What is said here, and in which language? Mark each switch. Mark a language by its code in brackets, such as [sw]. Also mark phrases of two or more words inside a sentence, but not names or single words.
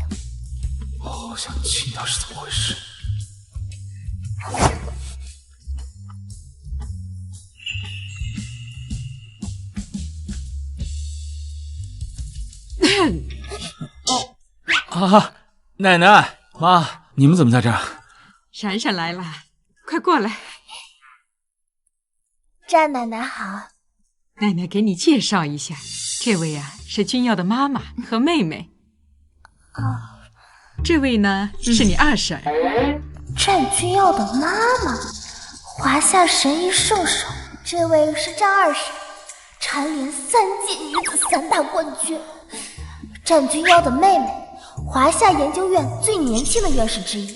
[zh] 我好想知道是怎么回事。啊，奶奶、妈，你们怎么在这儿？闪闪来了，快过来。战奶奶好。奶奶给你介紹一下，這位啊是君耀的媽媽和妹妹。哦，這位呢是你二嬸。戰君耀的媽媽，華夏神醫聖手。這位是戰二嬸，蟬聯3屆女子3大冠軍。戰君耀的妹妹，華夏研究院最年輕的院士之一。